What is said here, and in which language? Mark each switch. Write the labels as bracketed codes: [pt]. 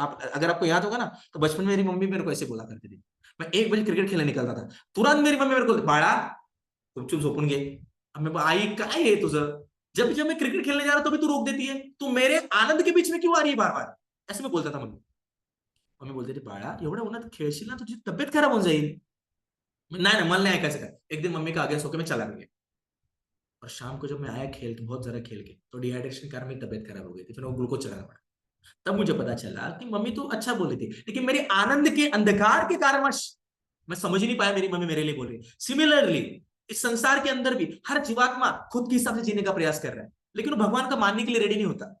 [hi] आप अगर आपको याद होगा ना, तो बचपन में मेरी मम्मी मेरे को ऐसे बोला करती थी। मैं 1 बजे क्रिकेट खेलने निकलता था, तुरंत मेरी मम्मी मेरे को, [mr] बाळा चुप झोपून घे। [hi] अब मैं, आई काय है तुझं, जब जब मैं क्रिकेट खेलने जा रहा हूं तभी तू रोक देती है, तू मेरे आनंद के बीच में क्यों आ रही है बार बार, ऐसे मैं बोलता था मम्मी। मम्मी बोलते थे, [mr] बाळा एवढ्या उन्हात खेळशील ना, तुझी तब्येत खराब होऊन जाईल। नाही ना, मला नहीं ऐकायचं काय। [hi] एक दिन मम्मी का आगे सो के मैं चला गया, और शाम को जब मैं आया खेल के, बहुत ज्यादा खेल के, तो डिहाइड्रेशन के कारण मेरी तबीयत खराब हो गई थी, फिर वो ग्लूकोज चढ़ाना पड़ा। तब मुझे पता चला कि मम्मी तो अच्छा बोल रही थी, लेकिन मेरे आनंद के अंधकार के कारणवश मैं समझ ही नहीं पाया मेरी मम्मी मेरे लिए बोल रही है। सिमिलरली इस संसार के अंदर भी हर जीवात्मा खुद के हिसाब से जीने का प्रयास कर रहा है, लेकिन वो भगवान का मानने के लिए रेडी नहीं होता।